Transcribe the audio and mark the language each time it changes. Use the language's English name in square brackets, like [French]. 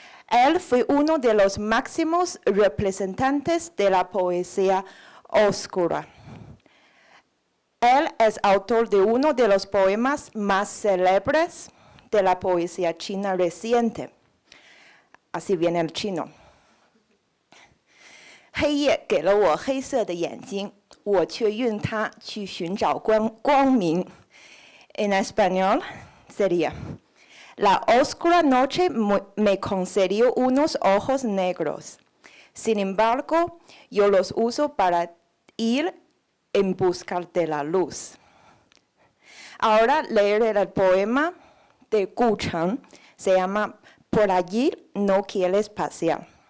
[Spanish] Él fue uno de los máximos representantes de la poesía oscura. Él es autor de uno de los poemas más célebres de la poesía china reciente. Así viene el chino. [Chinese] 黑夜给了我黑色的眼睛，我却用它去寻找光明。 [Spanish] En español sería: La oscura noche me concedió unos ojos negros. Sin embargo, yo los uso para ir en busca de la luz. Ahora leeré el poema de Gu Cheng, se llama Por allí no quieres pasear.